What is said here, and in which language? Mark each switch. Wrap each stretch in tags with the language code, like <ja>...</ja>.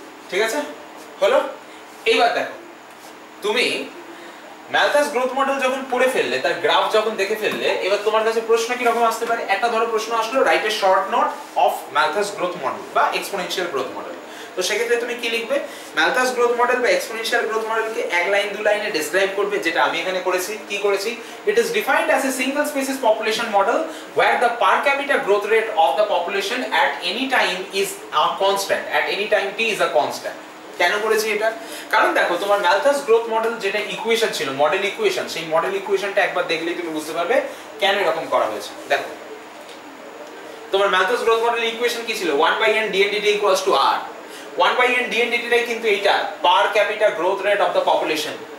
<bn>ঠিক আছে, হলো? এইবার দেখো, তুমি ম্যালথাস গ্রোথ মডেল যখন পড়ে ফেললে, তার গ্রাফ যখন দেখে ফেললে, এবার তোমার কাছে প্রশ্ন কি রকম আসতে পারে? একটা ধরো প্রশ্ন আসলো,</bn> <en>write a short note of Malthus growth model</en> <bn>বা এক্সপোনেনশিয়াল গ্রোথ মডেল। তো সেক্ষেত্রে তুমি কি লিখবে? ম্যালথাস গ্রোথ মডেল বা এক্সপোনেনশিয়াল গ্রোথ মডেলকে এক লাইন দু লাইনে ডেসক্রাইব করবে, যেটা আমি এখানে করেছি। কি করেছি?</bn> <en>It is defined as a single species population model where the per capita growth rate of the population at any time is a constant, at any time t is a constant।</en> <bn>কেন করেছি এটা? কারণ দেখো তোমার Malthus growth model যেটা equation ছিল, model equation, সেই model ইকুয়েশনটা একবার দেখলেই তুমি বুঝতে পারবে কেন এরকম করা হয়েছে। দেখো তোমার ম্যালথাস গ্রোথ মডেল ইকুয়েশন কি ছিল? 1/n dndt = r। 1/n dndt টাই কিন্তু এইটা পার capital growth rate of the population.</bn>